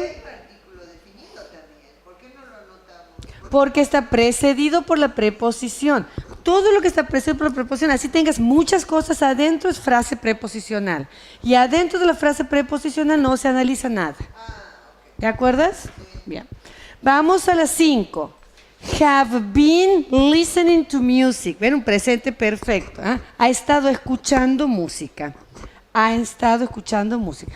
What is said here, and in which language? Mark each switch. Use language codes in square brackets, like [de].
[es] Hay artículo definido también. ¿Por qué no lo anotamos? Porque está precedido por la preposición. Todo lo que está precedido por la preposición, así tengas muchas cosas adentro, es frase preposicional. Y adentro de la frase preposicional no se analiza nada. ¿Te acuerdas? Bien. Vamos a las 5. [en] Have been listening to music. [es] Ven, un presente perfecto. ¿Eh? Ha estado escuchando música. Ha estado escuchando música.